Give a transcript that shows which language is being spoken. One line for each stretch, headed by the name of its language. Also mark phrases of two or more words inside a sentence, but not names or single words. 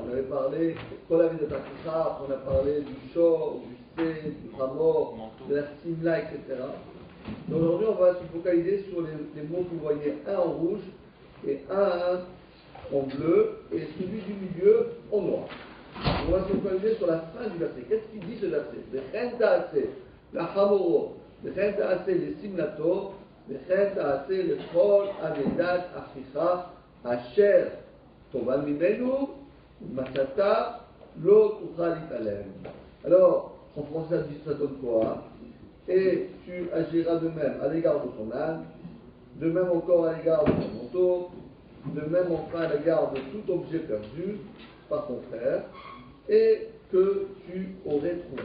French: On avait parlé de la mitzvah de on a parlé du shor, du sé, du hamor, de la simla, etc. Donc aujourd'hui, on va se focaliser sur les mots que vous voyez, un en rouge et un en bleu et celui du milieu en noir. On va se focaliser sur la fin du verset. Qu'est-ce qu'il dit ce verset?
Hebrew: וכן תעשה לחמרו, וכן תעשה לשמלתו, וכן תעשה לכל אבדת אחיך אשר תאבד ממנו ומצאתה לא תוכל להתעלם.
French: Alors, en français, ça donne quoi? Et tu agiras de même à l'égard de ton âne, de même encore à l'égard de ton manteau, de même enfin à l'égard de tout objet perdu par ton frère, et que tu aurais trouvé.